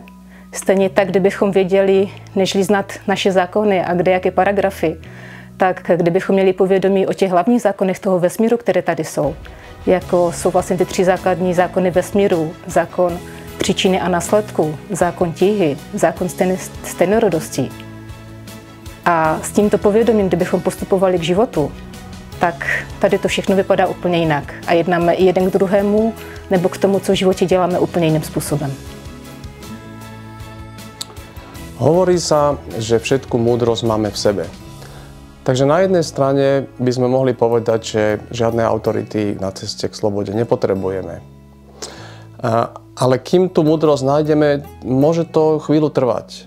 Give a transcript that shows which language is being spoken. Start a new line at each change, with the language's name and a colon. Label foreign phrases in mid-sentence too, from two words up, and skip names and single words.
Czech: Stejně tak, kdybychom věděli, nežli znát naše zákony a kde jaké paragrafy, tak kdybychom měli povědomí o těch hlavních zákonech toho vesmíru, které tady jsou, jako jsou vlastně ty 3 základní zákony vesmíru, zákon příčiny a následku, zákon tíhy, zákon stejnorodosti. A s tímto povědomím, kdybychom postupovali k životu, tak tady to všechno vypadá úplně jinak. A jednáme i jeden k druhému, nebo k tomu, co v životě děláme úplně jiným způsobem.
Slovak: Hovorí sa, že všetku múdrosť máme v sebe. Takže na jednej strane by sme mohli povedať, že žiadne autority na ceste k slobode nepotrebujeme. Ale kým tú múdrosť nájdeme, môže to chvíľu trvať.